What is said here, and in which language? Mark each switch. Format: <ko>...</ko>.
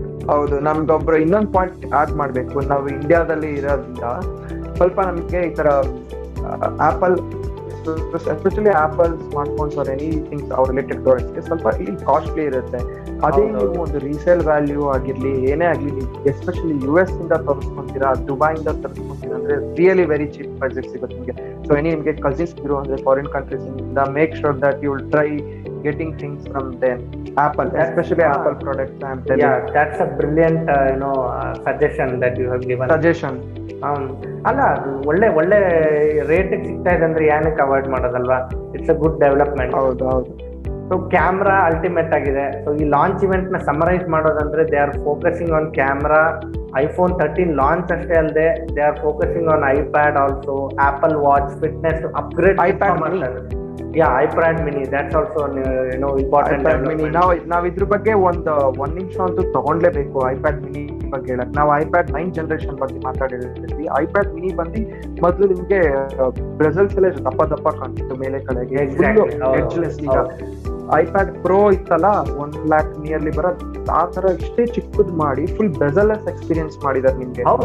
<kn>ಹೌದು, ನಮ್ಗೊಬ್ರು ಇನ್ನೊಂದು point add ಮಾಡ್ಬೇಕು. ನಾವು ಇಂಡಿಯಾದಲ್ಲಿ ಇರೋದ್ರಿಂದ ಸ್ವಲ್ಪ ನಮ್ಗೆ ಈ ತರ apple, especially apple smartphones R ಎನಿಥಿಂಗ್ಸ್ ಅವ್ರ ರಿಲೇಟೆಡ್ ಪ್ರಾಡಕ್ಟ್ಸ್ಗೆ ಸ್ವಲ್ಪ ಇಲ್ಲಿ ಕಾಸ್ಟ್ಲಿ ಇರುತ್ತೆ. ಅದೇ ನೀವು ಒಂದು ರೀಸೇಲ್ ವ್ಯಾಲ್ಯೂ ಆಗಿರ್ಲಿ ಏನೇ ಆಗ್ಲಿ, ಎಸ್ಪೆಷಲಿ US ಇಂದ ತರಿಸ್ಕೊಂತೀರಾ, ದುಬೈಯಿಂದ ತರಿಸ್ಕೊಂತೀರಾ ಅಂದ್ರೆ</kn> <en>really very cheap prices</en> <kn>ಸಿಗುತ್ತೆ ನಿಮಗೆ. ಸೊ ನಿಮ್ಗೆ ಕಸಿನ್ಸ್ ಇರೋ ಅಂದ್ರೆ ಫಾರಿನ್ ಕಂಟ್ರೀಸ್ ಇಂದ,</kn> <en>Make sure that you will try getting things from them. Apple, especially Apple products. I am telling you. Yeah, that's a brilliant suggestion that you have given. Suggestion.</en> <kn>ಅಲ್ಲ, ಒಳ್ಳೆ rate ಸಿಗ್ತಾ ಇದೆ ಅಂದ್ರೆ ಏನಕ್ಕೆ avoid ಮಾಡೋದಲ್ವಾ?</kn> <en>It's a good development.</en> <kn>ಹೌದು. So camera ultimate ಆಗಿದೆ. So ಈ launch event ನ ಸಮರೈಸ್ ಮಾಡೋದಂದ್ರೆ</kn> <en>They are focusing on camera.</en> <kn>IPhone 13 launch ಅಷ್ಟೇ ಅಲ್ಲದೆ</kn> <en>they are focusing on iPad also,</en> <kn>apple watch, fitness upgrade ಮಾಡ್ತಾರೆ.</kn> <en>iPad mini, that's also important.</en> <kn>iPad mini ನಾವು ಇದ್ರ ಬಗ್ಗೆ ಒಂದ್ ನಿಮಿಷ ಅಂತೂ ತಗೊಂಡ್ಲೇಬೇಕು. iPad mini ಬಗ್ಗೆ ಹೇಳಕ್ ನಾವು iPad 9th ಜನರೇಷನ್ ಬಗ್ಗೆ ಮಾತಾಡಿರ್ತೀವಿ. iPad mini ಬಂದು ಮೊದಲು ನಿಮ್ಗೆ ಬ್ರೆಸಲ್ಸ್ ಎಲ್ಲ ದಪ್ಪ ಕಾಣ್ತಿತ್ತು ಮೇಲೆ ಕಡೆಗೆ, ಎಡ್ಜ್ಲೆಸ್. ಈಗ iPad Pro ಇತ್ತಲ್ಲ, 1 lakh ನಿಯರ್ಲಿ ಬರೋದು, ಆ ತರ ಇಷ್ಟೇ ಚಿಕ್ಕದ್ ಮಾಡಿ ಫುಲ್ ಬೆಸಲ್ಲೆಸ್ ಎಕ್ಸ್ಪೀರಿಯನ್ಸ್ ಮಾಡಿದಾರೆ ನಿಮ್ಗೆ.</kn>